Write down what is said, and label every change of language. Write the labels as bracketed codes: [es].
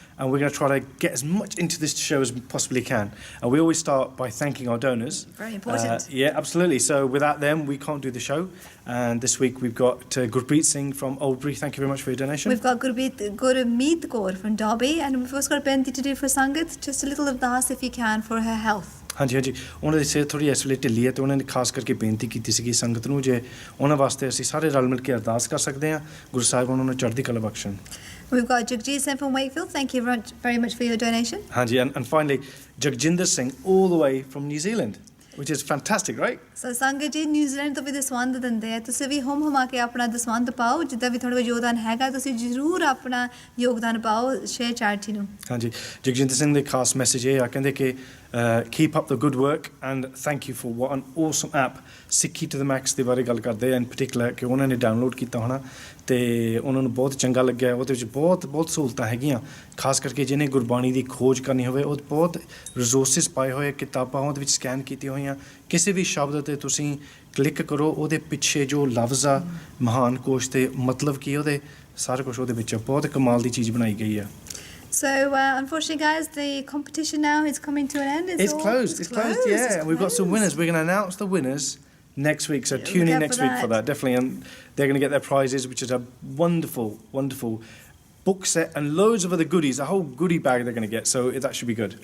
[en] And we're going to try to get as much into this show as we possibly can. And we always start by thanking our donors. Very important. Yeah, absolutely. So without them, we can't do the show. And this week we've got Gurpreet Singh from Oldbury. Thank you very much for your donation. We've got Gurmeet Kaur from Derby. And we've also got Benti to do for Sangat. Just a little ardas if you can for her health. [pa] ਹਾਂਜੀ ਹਾਂਜੀ ਉਹਨਾਂ ਦੀ ਸਿਹਤ ਥੋੜੀ ਇਸ ਵੇਲੇ ਢਿੱਲੀ ਹੈ ਤੇ ਉਹਨਾਂ ਨੇ ਖਾਸ ਕਰਕੇ ਬੇਨਤੀ ਕੀਤੀ ਸੀਗੀ ਸੰਗਤ ਨੂੰ ਜੇ ਉਹਨਾਂ ਵਾਸਤੇ ਅਸੀਂ ਸਾਰੇ ਰਲ ਮਿਲ ਕੇ ਅਰਦਾਸ ਕਰ ਸਕਦੇ ਹਾਂ ਗੁਰੂ ਸਾਹਿਬ ਉਹਨਾਂ ਨੂੰ ਚੜ੍ਹਦੀ ਕਲਾ ਬਖਸ਼ਣ [en] We've got Jagjit Singh from Wakefield. Thank you very much for your donation. ਹਾਂਜੀ and finally Jagjinder Singh all the way from New Zealand, which is fantastic, right? [pa] So ਸੰਗਤ ਜੀ ਨਿਊਜ਼ੀਲੈਂਡ ਤੋਂ ਵੀ ਦਸਵੰਧ ਦਿੰਦੇ ਆ ਤੁਸੀਂ ਵੀ ਹੁਮ ਹੁਮਾ ਕੇ ਆਪਣਾ ਦਸਵੰਧ ਪਾਓ ਜਿੱਦਾਂ ਵੀ ਤੁਹਾਡਾ ਯੋਗਦਾਨ ਹੈਗਾ ਤੁਸੀਂ ਜ਼ਰੂਰ ਆਪਣਾ ਯੋਗਦਾਨ ਪਾਓ ਸ਼ੇਅਰ ਚੈਰਿਟੀ ਨੂੰ ਹਾਂਜੀ ਜਗਜਿੰਦਰ ਸਿੰਘ ਦੇ ਖਾਸ ਮੈਸੇਜ ਇਹ ਆ ਕਹਿੰਦੇ ਕਿ [en] keep up the good work and thank you for what an awesome app Sikhi to the Max [pa] ਦੇ ਬਾਰੇ ਗੱਲ ਕਰਦੇ ਆ [en] in particular [pa] ਕਿ ਉਹਨਾਂ ਨੇ ਡਾਊਨਲੋਡ ਕੀਤਾ ਹੋਣਾ ਤੇ ਉਹਨਾਂ ਨੂੰ ਬਹੁਤ ਚੰਗਾ ਲੱਗਿਆ ਉਹਦੇ ਵਿੱਚ ਬਹੁਤ ਸਹੂਲਤਾਂ ਹੈਗੀਆਂ ਖਾਸ ਕਰਕੇ ਜਿਹਨੇ ਗੁਰਬਾਣੀ ਦੀ ਖੋਜ ਕਰਨੀ ਹੋਵੇ ਉਹ ਬਹੁਤ ਰਿਸੋਰਸਿਸ ਪਾਏ ਹੋਏ ਕਿਤਾਬਾਂ ਉਹਦੇ ਵਿੱਚ ਸਕੈਨ ਕੀਤੀਆਂ ਹੋਈਆਂ ਕਿਸੇ ਵੀ ਸ਼ਬਦ ਤੇ ਤੁਸੀਂ ਕਲਿੱਕ ਕਰੋ ਉਹਦੇ ਪਿੱਛੇ ਜੋ ਲਫ਼ਜ਼ ਆ ਮਹਾਨ ਕੋਸ਼ ਤੇ ਮਤਲਬ ਕੀ ਉਹਦੇ ਸਾਰਾ ਕੁਝ ਉਹਦੇ ਵਿੱਚ ਬਹੁਤ ਕਮਾਲ ਦੀ ਚੀਜ਼ ਬਣਾਈ ਗਈ ਆ [en] So, unfortunately, guys, the competition now is coming to an end. It's closed. It's closed, yeah. And we've got some winners. We're going to announce the winners next week. So tune in next week for that, definitely. And they're going to get their prizes, which is a wonderful, wonderful book set and loads of other goodies, a whole goodie bag they're going to get. So that should be good.